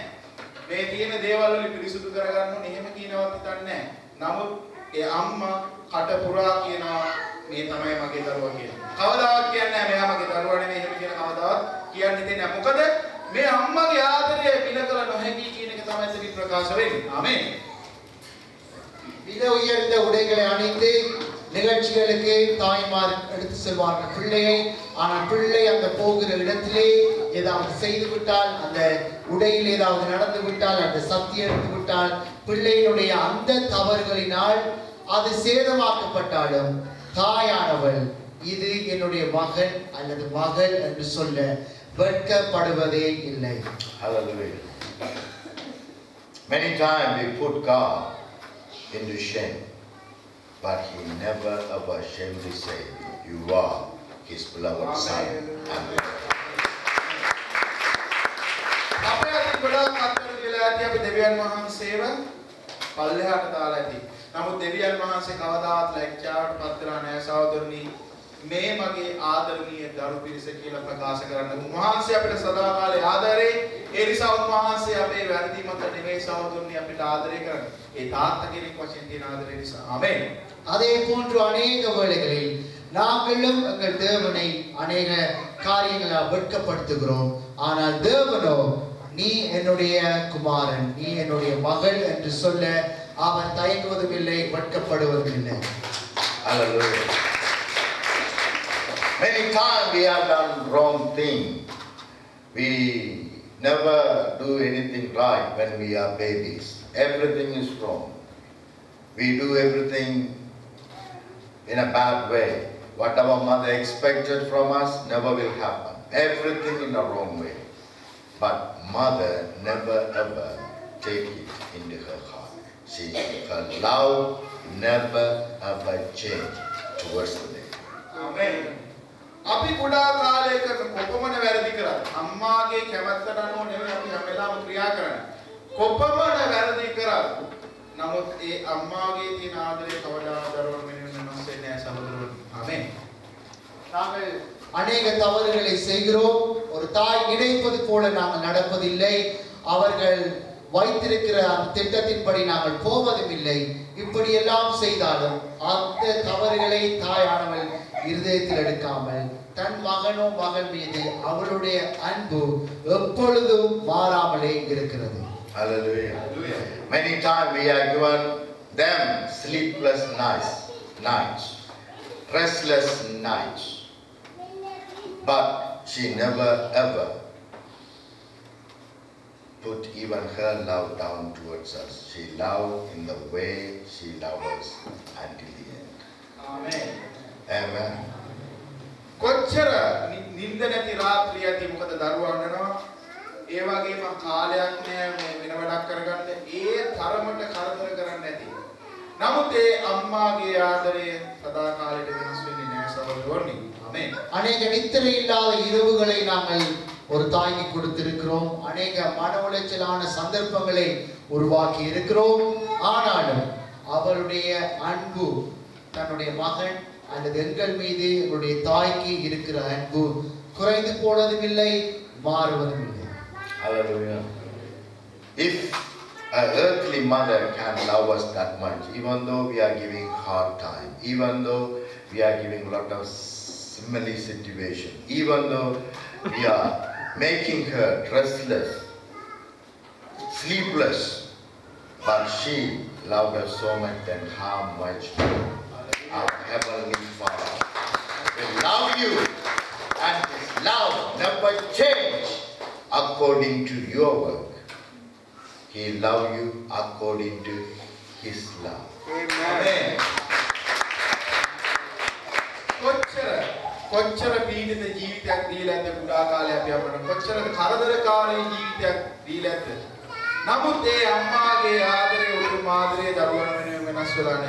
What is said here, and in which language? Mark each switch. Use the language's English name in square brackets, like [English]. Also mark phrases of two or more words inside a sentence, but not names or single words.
[Sinhala] මේ තියෙන දේවල් වලින් පිරිසුදු කරගන්න ඕනේ එහෙම කියනවත් හිතන්නේ නැහැ. නමුත් ඒ අම්මා කට පුරා කියනවා මේ තමයි මගේ දරුවා කියලා. කවදාවත් කියන්නේ නැහැ මෙයා මගේ දරුවා නෙමෙයි එහෙම කියන කවදාවත් කියන්නේ දෙන්නේ නැහැ. මොකද මේ අම්මගේ ආදරය පිළිකල නොහැකි කියන එක තමයි එතන ප්‍රකාශ වෙන්නේ. ආමේන්. [Tamil] மிக உயர்ந்த உடைகளை அணிந்து நிகழ்ச்சிகளுக்கு தாய்மார் எடுத்து செல்வார்கள் பிள்ளையை. ஆனால் பிள்ளை அந்த போகிற இடத்திலே ஏதாவது செய்து விட்டால், அந்த உடையில் ஏதாவது நடந்து விட்டால், அந்த சக்தி எடுத்து விட்டால், பிள்ளையினுடைய அந்த தவறுகளினால் அது சேதமாக்கப்பட்டாலும் தாயானவள் இது என்னுடைய மகன் அல்லது மகள் என்று சொல்ல வெட்கப்படுவதே இல்லை. [English] Hallelujah. Many times we put God into shame, but He never ever shamefully say, "You are His beloved son." Amen. [Sinhala] අපේ අතින් ගොඩාක් අත්වල වෙලා ඇති අපි දෙවියන් වහන්සේව පල්ලෙහාට දාලා ඇති. නමුත් දෙවියන් වහන්සේ කවදාවත් ලැජ්ජාවටපත් වෙලා නැහැ සහෝදරනි. මේ මගේ ආදරණීය දරු පිරිස කියලා ප්‍රකාශ කරන්න. උන්වහන්සේ අපිට සදාකාලේ ආදරේ. ඒ නිසා උන්වහන්සේ අපේ වැරදි මත නෙමෙයි සහෝදරනි අපිට ආදරය කරන්නේ. ඒ තාත්තා කෙනෙක් වශයෙන් තියෙන ආදරේ නිසා. ආමේන්. [Tamil] அதே போன்று அநேக வேளைகளில் நாங்களும் எங்கள் தேவனை அநேக காரியங்களால் வெட்கப்படுத்துகிறோம். ஆனால் தேவனோ நீ என்னுடைய குமாரன், நீ என்னுடைய மகள் என்று சொல்ல அவர் தயங்குவதும் இல்லை, வெட்கப்படுவதும் இல்லை. [English] Hallelujah. Many times we have done wrong thing. We never do anything right when we are babies. Everything is wrong. We do everything in a bad way. What our mother expected from us never will happen. Everything in a wrong way. But mother never ever take it into her heart. Her love never ever change towards the day. [Sinhala] ආමේන්. අපි කුඩා කාලයක කොපමණ වැරදි කරා. අම්මාගේ කැමැත්තට අනුව නෙවෙයි අපි හැම වෙලාවෙම ක්‍රියා කරන්නේ. කොපමණ වැරදි කරා. නමුත් ඒ අම්මාගේ තියෙන ආදරය කවදාවත් දරුවන් වෙනුවෙන් වෙනස් වෙන්නේ නැහැ සහෝදරවරුනි. ආමේන්. [Tamil] நாங்கள் அநேக தவறுகளை செய்கிறோம். ஒரு தாய் நினைப்பது போல நாங்கள் நடப்பதில்லை. அவர்கள் வைத்திருக்கிற அந்த திட்டத்தின்படி நாங்கள் போவதும் இல்லை. இப்படி எல்லாம் செய்தாலும் அந்த தவறுகளை தாயானவள் இருதயத்தில் எடுக்காமல் தன் மகனோ மகள் மீது அவளுடைய அன்பு எப்பொழுதும் மாறாமலே இருக்கிறது. [English] Hallelujah. Many times we have given them sleepless nights, restless nights. But she never ever put even her love down towards us. She loved in the way she loved us until the end. [Sinhala] ආමේන්. [English] Amen. [Sinhala] කොච්චර නිින්ද නැති රාත්‍රිය ඇති මොකද දරුවා වුණනවා. ඒ වගේම කාලයක් නෑ මේ වෙන වැඩක් කරගන්න. ඒ තරමට කරදර කරන්නේ නැති. නමුත් ඒ අම්මාගේ ආදරය සදා කාලෙට වෙනස් වෙන්නේ නෑ සහෝදරවරුනි. ආමේන්. [Tamil] அநேக நித்திரை இல்லாத இரவுகளை நாங்கள் ஒரு தாய்க்கு கொடுத்திருக்கிறோம். அநேக மன உளைச்சலான சந்தர்ப்பங்களை உருவாக்கி இருக்கிறோம். ஆனாலும் அவளுடைய அன்பு தன்னுடைய மகன் அல்லது எங்கள் மீது எங்களுடைய தாய்க்கு இருக்கிற அன்பு குறைந்து போனதும் இல்லை, மாறுவதும் இல்லை. [English] Hallelujah. If an earthly mother can love us that much, even though we are giving hard time, even though we are giving a lot of smelly situation, even though we are making her restless, sleepless, but she loved us so much, then how much more our Heavenly Father will love you, and His love never change according to your work. He love you according to His love. [Sinhala] ආමේන්. කොච්චර පීඩිත ජීවිතයක් දීලා ඇද්ද කුඩා කාලේ අපි අපට කොච්චර කරදරකාරී ජීවිතයක් දීලා ඇද්ද. නමුත් ඒ අම්මාගේ ආදරේ උතුම් ආදරේ දරුවන් වෙනුවෙන් වෙනස් වෙලා නැහැ.